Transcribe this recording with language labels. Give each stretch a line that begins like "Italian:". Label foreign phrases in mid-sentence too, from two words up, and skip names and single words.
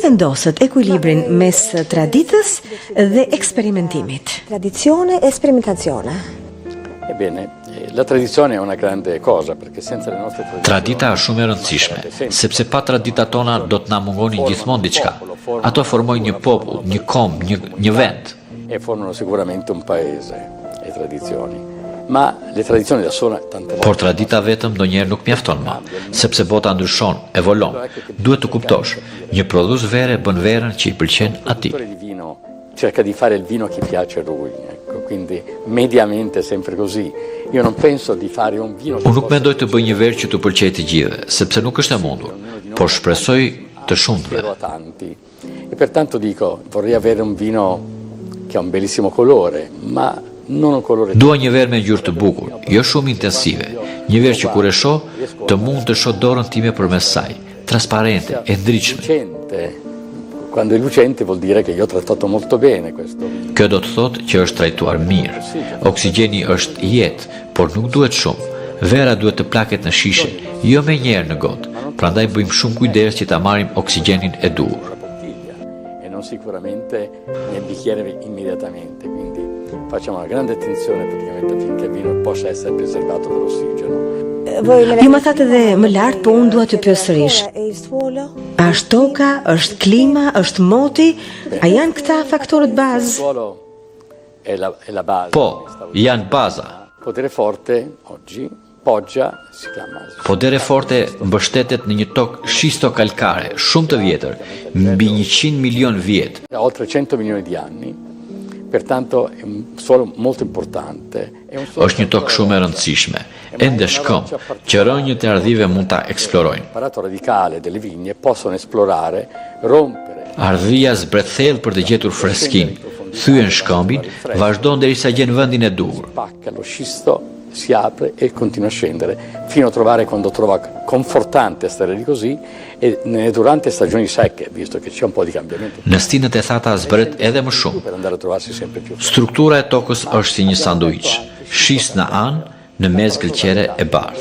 Albanian: vendosët ekuilibrin mes traditës dhe eksperimentimit?
Italian: Tradizione e sperimentazione. Ebbene, la tradizione è una grande cosa perché senza le nostre tradizioni.
Albanian: Tradita është shumë e rëndësishme, sepse pa traditat tona do të na mungoni gjithmonë diçka. Ato formojnë një popull, një kombë, një vend.
Italian: E formano sicuramente un paese, le tradizioni. Ma le tradizioni da sola tante volte.
Albanian: Por tradita vetëm ndonjëherë nuk mjafton më, sepse bota ndryshon, evolon. Duhet të kuptosh, një prodhues vere bën verën që i pëlqen atij.
Italian: Il vino cerca di fare il vino che piace a lui, ecco, quindi mediamente sempre così. Io non penso di fare un vino.
Albanian: Unë nuk mendoj të bëj një verë që të pëlqejë të gjithëve, sepse nuk është e mundur, por shpresoj të shumëve.
Italian: E pertanto dico, vorrei avere un vino che ha un bellissimo colore, ma non un colore.
Albanian: Dua një verë me ngjyrë të bukur, jo shumë intensive. Një verë që kur e shoh, të mund të shoh dorën time përmes saj, trasparente, e ndritshme.
Italian: Quando è lucente vuol dire che io ho trattato molto bene questo vino.
Albanian: Kjo do të thotë që është trajtuar mirë. Oksigjeni është jetë, por nuk duhet shumë. Vera duhet të plaket në shishe, jo me njerë në gotë. Prandaj bëjmë shumë kujdes që ta marrim oksigjenin e duhur.
Italian: E non sicuramente nel bicchiere immediatamente, quindi facciamo una grande attenzione praticamente affinché il vino possa essere preservato dall'ossigeno.
Albanian: Ju më thatë edhe më lartë, po unë dua të pyes sërish. A është toka, është klima, është moti? A janë këta faktorët bazë? Po, janë baza.
Italian: Podere forte oggi poggia, si chiama.
Albanian: Podere forte mbështetet në një tokë shisto-kalkare, shumë të vjetër, mbi 100 milion vjet.
Italian: Oltre 100 milioni di anni. Pertanto è un suolo molto importante.
Albanian: Është një tokë shumë e rëndësishme, ende shkëm, që rënjët e ardhive mund ta eksplorojnë.
Italian: L'apparato radicale delle vigne possono esplorare, rompere.
Albanian: Ardhia zbret thellë për të gjetur freskinë, thyen shkëmbin, vazhdon derisa gjen vendin e duhur.
Italian: Spacca lo scisto, si apre e continua a scendere fino a trovare quando trova confortante stare lì così e durante stagioni secche, visto che c'è un po' di cambiamento.
Albanian: Në stinët e thata zbret edhe më shumë.
Italian: Per andare a trovarsi sempre più.
Albanian: Struktura e tokës është si një sanduiç, shisë në anë, në mes gëlqere e bardhë.